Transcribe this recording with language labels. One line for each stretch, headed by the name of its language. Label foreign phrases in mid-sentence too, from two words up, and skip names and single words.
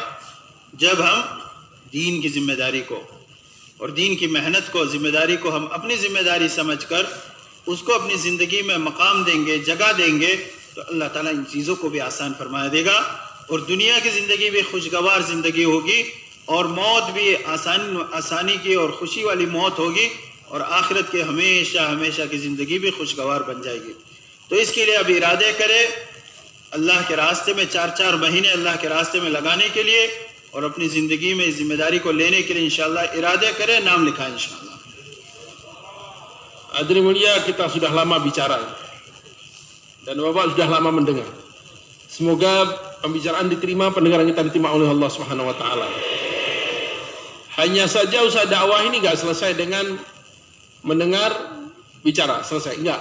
Hindi: जब हम दीन की जिम्मेदारी को और दीन की मेहनत को, जिम्मेदारी को हम अपनी जिम्मेदारी समझकर उसको अपनी ज़िंदगी में मकाम देंगे, जगह देंगे, तो
Arabic: الله تعالى
Hindi: इन चीज़ों को भी आसान फरमा देगा और दुनिया की ज़िंदगी भी खुशगवार ज़िंदगी होगी और मौत भी आसानी की और खुशी वाली मौत होगी और आखिरत के हमेशा की ज़िंदगी भी खुशगवार बन जाएगी। तो इसके लिए अब इरादे करें अल्लाह के रास्ते में 4-4 महीने अल्लाह के रास्ते में लगाने के लिए, और अपनी जिंदगी में इस जिम्मेदारी को लेने के लिए इंशाअल्लाह इरादे करें, नाम लिखाएं इंशाअल्लाह।
Indonesian: Hadirin mulia, kita sudah lama bicara dan Bapak sudah lama mendengar. Semoga pembicaraan diterima, pendengaran kita diterima oleh
Arabic: الله سبحانه و تعالى.
Indonesian: Hanya saja usaha dakwah ini enggak selesai dengan mendengar bicara, selesai enggak.